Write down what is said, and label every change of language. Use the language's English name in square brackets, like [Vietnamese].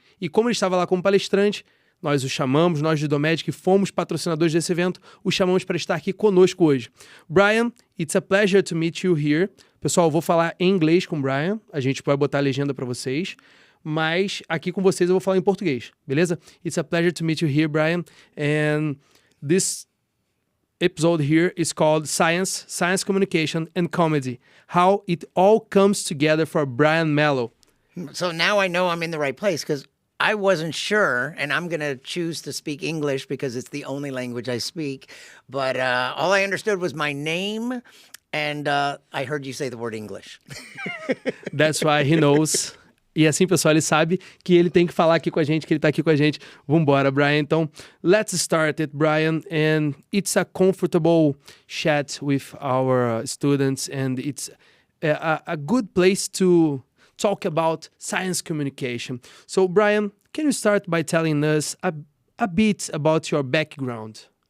[Portuguese] E como ele estava lá como palestrante, nós o chamamos, nós do IDOMED, que fomos patrocinadores desse evento, o chamamos para estar aqui conosco hoje. [English] Brian, it's a pleasure to meet you here. [Portuguese] Pessoal, eu vou falar em inglês com o Brian, a gente vai botar a legenda para vocês, mas aqui com vocês eu vou falar em português, beleza? [English] It's a pleasure to meet you here, Brian, and this episode here is called Science, Communication and Comedy, How It All Comes Together for Brian Malow. So now I know I'm in the right place because I wasn't sure, and I'm going to choose to speak English because it's the only language I speak. But all I understood was my name, and I heard you say the word English. That's why he knows. [Portuguese] E assim, pessoal, ele sabe que ele tem que falar aqui com a gente, que ele tá aqui com a gente. Vambora, Brian. Então, [English] let's start it, Brian. And it's a comfortable chat with our students, and it's a good place to talk about science communication. So, Brian, can you start by telling us a bit about your background?